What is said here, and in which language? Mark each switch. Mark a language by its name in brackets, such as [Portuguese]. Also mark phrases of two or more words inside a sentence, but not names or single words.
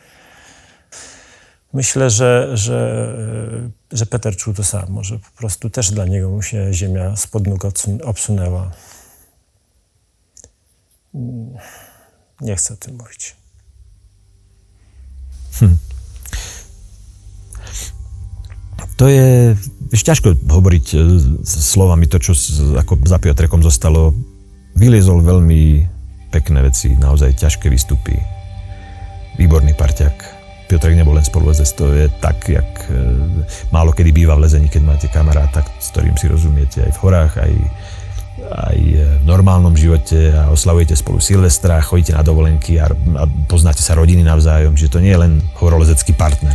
[Polish] Myślę, że Peter czuł to samo, że po prostu też dla niego mu się ziemia spod nóg obsunęła. Nie chcę o tym mówić. [Slovak] To je ťažko hovoriť slovami to, čo ako za Piotrekom zostalo. Vyliezol veľmi pekné veci, naozaj ťažké výstupy. Výborný parťák. Piotrek nebol len spoluvozec, to je tak, jak málo kedy býva v lezení, keď máte kamaráta, s ktorým si rozumiete aj v horách, aj v normálnom živote a oslavujete spolu Silvestra, chodíte na dovolenky a poznáte sa rodiny navzájom, že to nie je len horolezecký partner.